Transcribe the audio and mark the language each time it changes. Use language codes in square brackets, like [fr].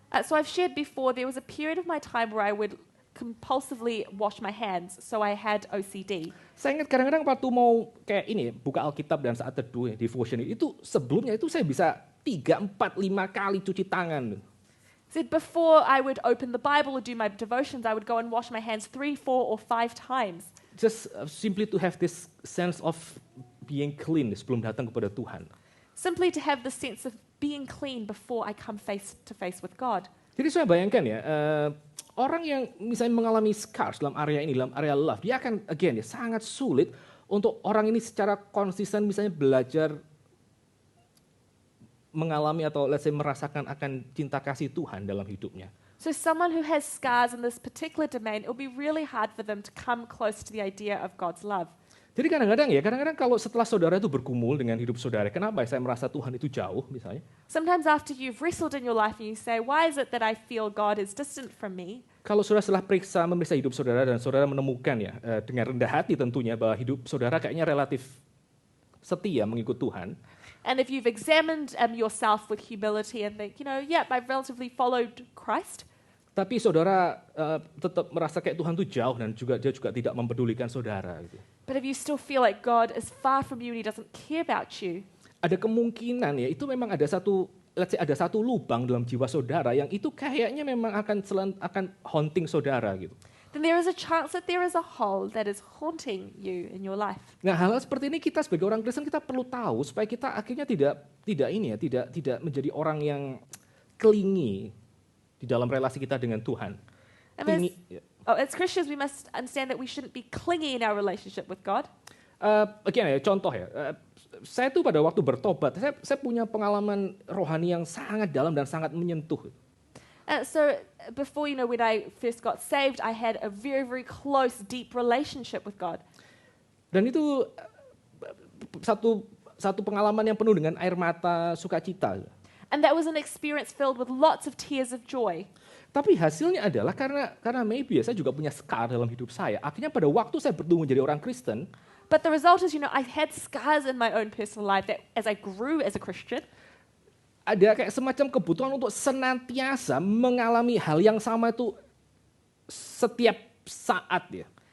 [en] So I've shared before, there was a period of my time where I would compulsively wash my hands. So I had OCD. [id] Saya ingat kadang-kadang waktu mau kayak ini, buka Alkitab dan saat teduh, devotion itu sebelumnya itu saya bisa 3, 4, 5 kali cuci tangan. [en] So before I would open the Bible or do my devotions, I would go and wash my hands 3, 4, or 5 times. Just simply to have this sense of being clean [id] sebelum datang kepada Tuhan. [en] Simply to have the sense of being clean before I come face to face with God. [id] Jadi saya bayangkan ya, orang yang misalnya mengalami scars dalam area ini, dalam area love, dia akan again ya sangat sulit untuk orang ini secara konsisten misalnya belajar mengalami atau [en] let's say [id] merasakan akan cinta kasih Tuhan dalam hidupnya. [en] So someone who has scars in this particular domain, it will be really hard for them to come close to the idea of God's love. [id] Jadi kadang-kadang kalau setelah saudara itu bergumul dengan hidup saudara, kenapa saya merasa Tuhan itu jauh misalnya? [en] Sometimes after you've wrestled in your life and you say, why is it that I feel God is distant from me? [id] Kalau saudara setelah memeriksa hidup saudara dan saudara menemukan ya dengan rendah hati tentunya bahwa hidup saudara kayaknya relatif setia mengikut Tuhan. [en] And if you've examined yourself with humility and think, yep, I've relatively followed Christ, [id] Tapi saudara tetap merasa kayak Tuhan itu jauh dan dia juga tidak mempedulikan saudara. Gitu. [en] but if you still feel like God is far from you and He doesn't care about you, [id] Ada kemungkinan ya itu memang ada satu lubang dalam jiwa saudara yang itu kayaknya memang akan haunting saudara gitu. [en] then there is a chance that there is a hole that is haunting you in your life. [id] Nah hal seperti ini kita sebagai orang Kristen kita perlu tahu supaya kita akhirnya tidak menjadi orang yang clingy di dalam relasi kita dengan Tuhan. [en] And Clingy, as Christians, we must understand that we shouldn't be clingy in our relationship with God. [id] Again ya, contoh ya, saya tuh pada waktu bertobat, saya punya pengalaman rohani yang sangat dalam dan sangat menyentuh. [en] So before, when I first got saved, I had a very, very close, deep relationship with God. [id] Dan itu satu pengalaman yang penuh dengan air mata sukacita. [en] And that was an experience filled with lots of tears of joy. [id] Tapi hasilnya adalah karena maybe saya juga punya scar dalam hidup saya. Akhirnya pada waktu saya bertumbuh menjadi orang Kristen, [en] But the result is, I had scars in my own personal life that as I grew as a Christian, [id] ada kayak semacam kebutuhan untuk senantiasa mengalami hal yang sama itu setiap saat ya.